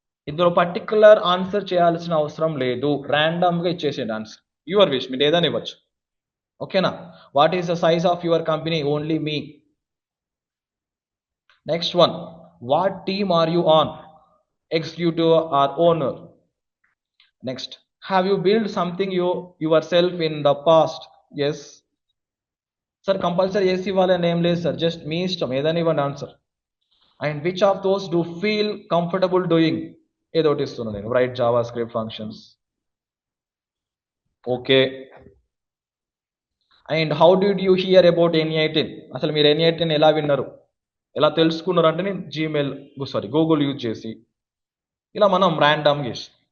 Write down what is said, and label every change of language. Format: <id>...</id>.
<te>ఇందులో particular answer చేయాల్సిన అవసరం లేదు, ర్యాండమ్గా ఇచ్చేసేయండి ఆన్సర్,</te> <en>your wish,</en> <te>మీరు ఏదైనా ఇవ్వచ్చు. ఓకేనా?</te> <en>What is the size of your company, only me. Next one, what team are you on, executive or owner. Next, have you built something yourself in the past? Yes.</en> <te>Sir, compulsory yes ఇవ్వాలని ఏం లేదు sir, just మీ ఇష్టం, ఏదైనా ఇవ్వండి answer.</te> <en>and which of those do feel comfortable doing,</en> <te>ఏదో ఒకటి ఇస్తున్నాను నేను,</te> <en>Write JavaScript functions. Okay. And how did you hear about NI10,</en> <te>అసలు మీరు NI10 ఎలా విన్నారు, ఎలా తెలుసుకున్నారు అంటే, నేను గూగుల్ యూజ్ చేసి, ఇలా మనం ర్యాండమ్గా చేసి.</te>